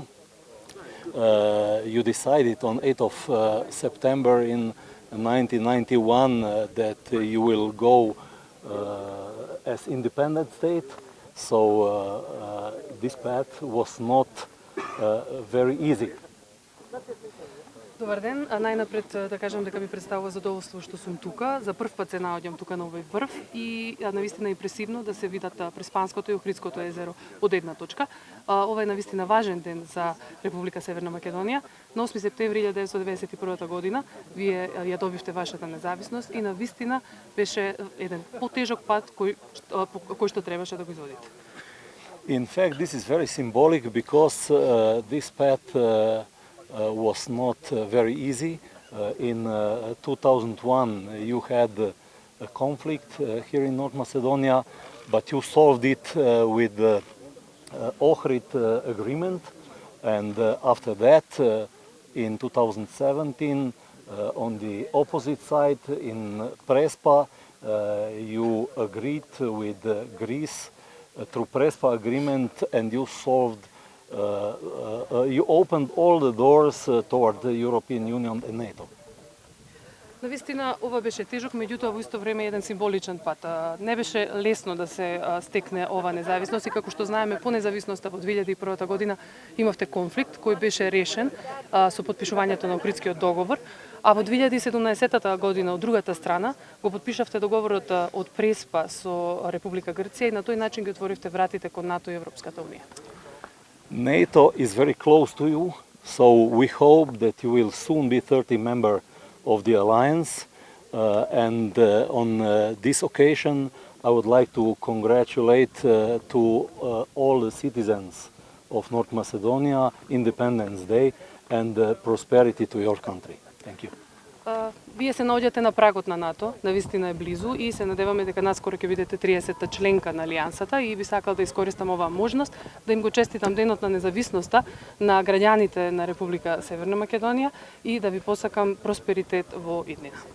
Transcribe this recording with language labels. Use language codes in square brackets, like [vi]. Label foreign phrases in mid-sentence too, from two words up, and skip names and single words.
[en] You decided on 8th of September in 1991 that you will go as independent state. So this path was not very easy. [mk] Добар ден, најнапред да кажам дека ми представува задоволство што сум тука. За прв пат се наоѓам тука на овој врв и навистина импресивно да се видат Преспанското и Охридското езеро од една точка. Ова е навистина важен ден за Република Северна Македонија. На 8 септември 1991 година вие ја добивте вашата независност и навистина беше еден потежок пат кој што требаше да го изводите. [en] In fact, this is very symbolic because this path was not very easy. In 2001 you had a conflict here in North Macedonia, but you solved it with the Ohrid agreement, and after that in 2017 on the opposite side in Prespa you agreed with Greece through Prespa agreement, and you solved you opened all the doors toward the European Union and NATO. [mk] Навистина ова беше тежок, меѓутоа во исто време еден символичен пат. Не беше лесно да се стекне ова независност и како што знаеме по независноста во 2001 година имавте конфликт кој беше решен со потпишувањето на Охридскиот договор, а во 2017 година од другата страна го потпишавте договорот од Преспа со Република Грција и на тој начин ги отворивте вратите кон НАТО и Европската унија. [en] NATO is very close to you, so we hope that you will soon be 30 member of the alliance. And on this occasion, I would like to congratulate to all the citizens of North Macedonia Independence Day and prosperity to your country. Thank you. [mk] Вие се наоѓате на прагот на НАТО, навистина е близу и се надеваме дека наскоро ќе бидете 30-та членка на алијансата и би сакал да искористам оваа можност да им го честитам денот на независноста на граѓаните на Република Северна Македонија и да ви посакам просперитет во иднина.